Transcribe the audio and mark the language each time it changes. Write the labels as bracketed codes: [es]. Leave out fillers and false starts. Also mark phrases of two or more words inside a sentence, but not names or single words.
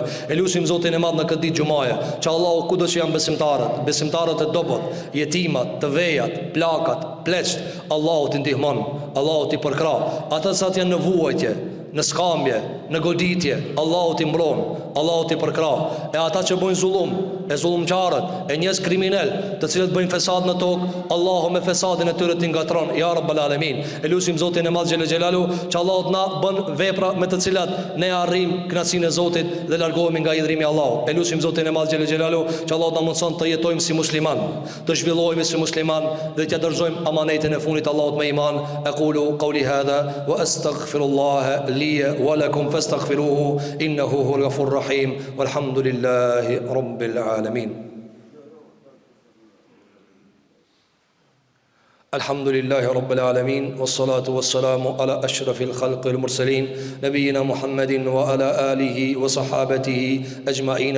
[sq] E lutim Zotin e Madh në këtë ditë xumaje, që Allahu kudo që janë besimtarët e dobët, jetimat, të vejat, plakat, pleqt, Allahu t'i ndihmon, Allahu t'i përkra. Ata sa janë në vuajtje, në skambje, në goditje, Allahu t'i mbron, Allahu t'i përkra. E ata që bëjnë zullum, e zullumqarët, e njerëz kriminal, të cilët bëjnë fesad në tokë, Allahu me fesadin e tyre t'i ngatron, [ar] يا رب العالمين. [sq] E lutim Zotin e Madh [ar] جل جلاله, [sq] që Allahu na bën vepra me të cilat ne arrim kënaqësinë e Zotit dhe largohemi nga hidhrimi i Allahut. E lutim Zotin e Madh [ar] جل جلاله, [sq] që Allahu na mundson të jetojmë si musliman, të zhvillohemi si musliman dhe t'ia dorëzojmë amanetin e fundit Allahut me iman. [ar] أقول قولي هذا وأستغفر الله لي ولكم فاستغفروه إنه هو الغفور الرحيم والحمد لله رب العالمين. الحمد لله رب العالمين، والصلاة والسلام على أشرف الخلق المرسلين نبينا محمد وعلى آله وصحابته أجمعين.